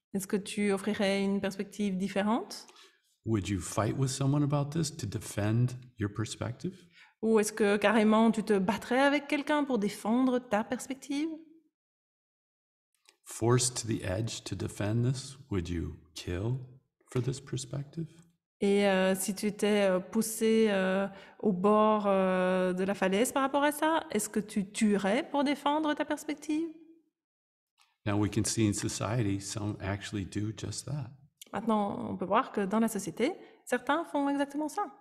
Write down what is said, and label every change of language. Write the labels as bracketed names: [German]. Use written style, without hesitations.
[French] Est-ce que tu offrirais une perspective différente? [English] Would you fight with someone about this to defend your perspective? [French] Ou est-ce que carrément tu te battrais avec quelqu'un pour défendre ta perspective? [English] Forced to the edge to defend this, would you kill for this perspective? [French] Et si tu étais poussé au bord de la falaise par rapport à ça, est-ce que tu tuerais pour défendre ta perspective? [English] Now we can see in society some actually do just that, [French] Maintenant, on peut voir que dans la société, certains font exactement ça.